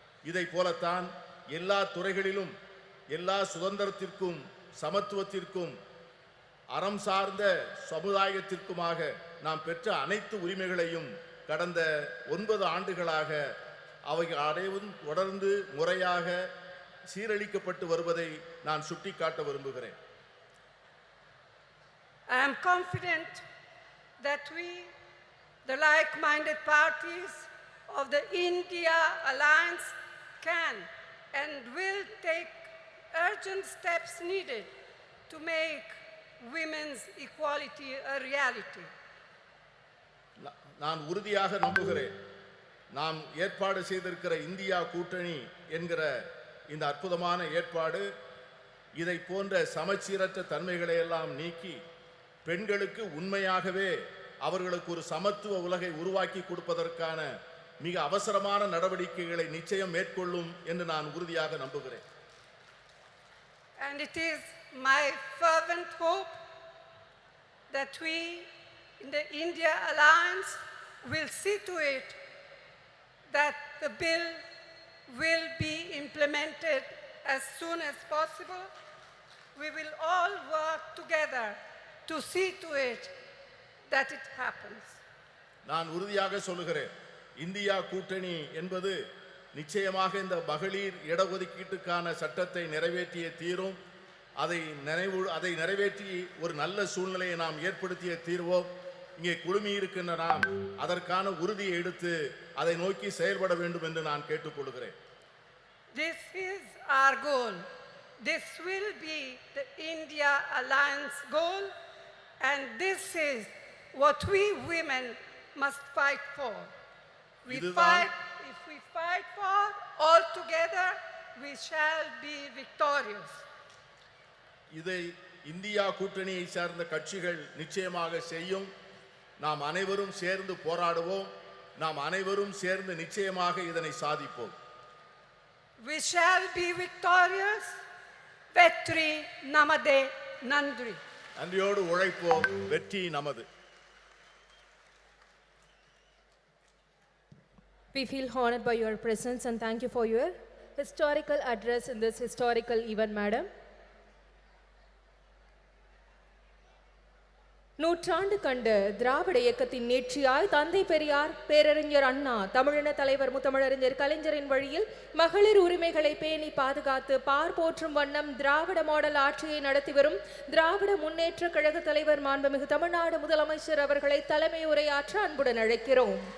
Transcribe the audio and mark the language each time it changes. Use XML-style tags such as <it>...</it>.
<ta>இதை போலத்தான் எல்லா துறைகளிலும் எல்லா சுதந்திரத்திற்கும் சமத்துவத்திற்கும் அறம் சார்ந்த சமுதாயத்திற்குமாக நாம் பெற்ற அனைத்து உரிமைகளையும் கடந்த 9 ஆண்டுகளாக அவைகள் அனைவரும் தொடர்ந்து முறையாக சீரழிக்கப்பட்டு வருவதை நான் சுட்டிக்காட்ட விரும்புகிறேன்.</ta> <en>I am confident that we, the like-minded parties of the India Alliance, can and will take urgent steps needed to make women's equality a reality.</en> <ta>நான் உறுதியாக நம்புகிறேன். நாம் ஏற்பாடு செய்திருக்கிற இந்தியா கூட்டணி என்கிற இந்த அற்புதமான ஏற்பாடு இதை போன்ற சமச்சீரற்ற தன்மைகளை எல்லாம் நீக்கி பெண்களுக்கு உண்மையாகவே அவர்களுக்கு ஒரு சமத்துவ உலகை உருவாக்கி கொடுப்பதற்கான மிக அவசரமான நடவடிக்கைகளை நிச்சயம் மேற்கொள்ளும் என்று நான் உறுதியாக நம்புகிறேன்.</ta> <en>And it is my fervent hope that we in the India Alliance will see to it that the bill will be implemented as soon as possible. We will all work together to see to it that it happens.</en> <ta>நான் உறுதியாக சொல்லுகிறேன், India கூட்டணி என்பது நிச்சயமாக இந்த மகளிர் இடஒதுக்கீட்டுக்கான சட்டத்தை நிறைவேற்றிய தீரும். அதை நிறைவேற்றி ஒரு நல்ல சூழ்நிலையை நாம் ஏற்படுத்திய தீர்வோம். இங்கே குழுமி இருக்கின்ற நாம் அதற்கான உறுதியை எடுத்து அதை நோக்கி செயல்பட வேண்டும் என்று நான் கேட்டுக்கொள்கிறேன்.</ta> <en>This is our goal. This will be the India Alliance goal, and this is what we women must fight for. If we fight for all together, we shall be victorious.</en> <ta>இதை இந்தியா கூட்டணியை சார்ந்த கட்சிகள் நிச்சயமாக செய்யும். நாம் அனைவரும் சேர்ந்து போராடுவோம். நாம் அனைவரும் சேர்ந்து நிச்சயமாக இதனை சாதிப்போம்.</ta> <en>We shall be victorious.</en> <ta>Vetri namade nandri. நன்றியோடு உழைப்போம். வெற்றி நமது.</ta> <en>We feel honored by your presence and thank you for your historical address in this historical event, madam.</en> <ta>நூற்றாண்டு கண்ட திராவிட இயக்கத்தின் நீட்சியாய் தந்தை பெரியார், பேரறிஞர் அண்ணா, தமிழின தலைவர் முத்தமிழறிஞர் கலைஞரின் வழியில் மகளிர் உரிமைகளை பேணி பாதுகாத்து பார் போற்றும் வண்ணம் திராவிட மாடல் ஆட்சியை நடத்தி வரும் திராவிட முன்னேற்ற கழக தலைவர் மாண்புமிகு தமிழ்நாடு முதலமைச்சர் அவர்களை தலைமை உரையாற்ற அன்புடன் அழைக்கிறோம்.</ta>